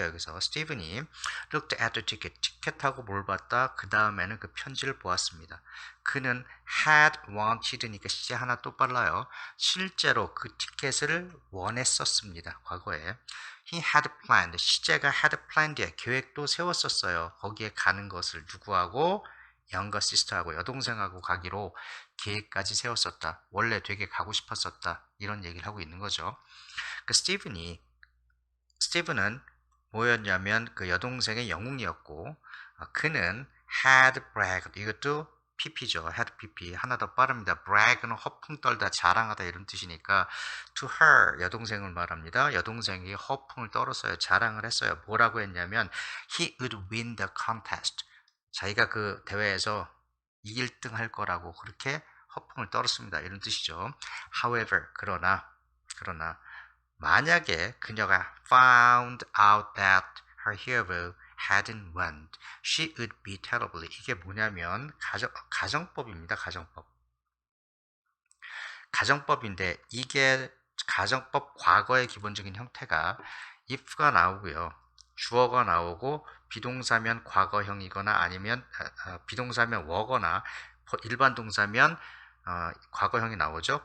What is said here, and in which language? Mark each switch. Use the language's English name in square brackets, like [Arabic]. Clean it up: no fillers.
[Korean] 여기서 스티븐이 [English] looked at the ticket. [Korean] 티켓하고 뭘 봤다. 그 다음에는 그 편지를 보았습니다. 그는 [English] had wanted [Korean] 니까 시제 하나 또 빨라요. 실제로 그 티켓을 원했었습니다. 과거에. [English] He had planned. [Korean] 시제가 [English] had planned. [Korean] 계획도 세웠었어요. 거기에 가는 것을 누구하고? 영거 시스터하고 여동생하고 가기로 계획까지 세웠었다. 원래 되게 가고 싶었었다. 이런 얘기를 하고 있는 거죠. 그 스티븐은 뭐였냐면 그 여동생의 영웅이었고 그는 [English] had bragged. [Korean] 이것도 pp죠. had pp. 하나 더 빠릅니다. brag는 허풍 떨다, 자랑하다 이런 뜻이니까 [English] to her [Korean] 여동생을 말합니다. 여동생이 허풍을 떨었어요. 자랑을 했어요. 뭐라고 했냐면 [English] he would win the contest. [Korean] 자기가 그 대회에서 1등 할 거라고 그렇게 허풍을 떨었습니다. 이런 뜻이죠. [English] However, [Korean] 그러나 만약에 그녀가 [English] found out that her hero hadn't won, she would be terribly. [Korean] 이게 뭐냐면 가정법입니다. 가정법인데 이게 가정법 과거의 기본적인 형태가 if가 나오고요. 주어가 나오고 비동사면 과거형이거나 아니면 비동사면 워거나 일반 동사면 과거형이 나오죠.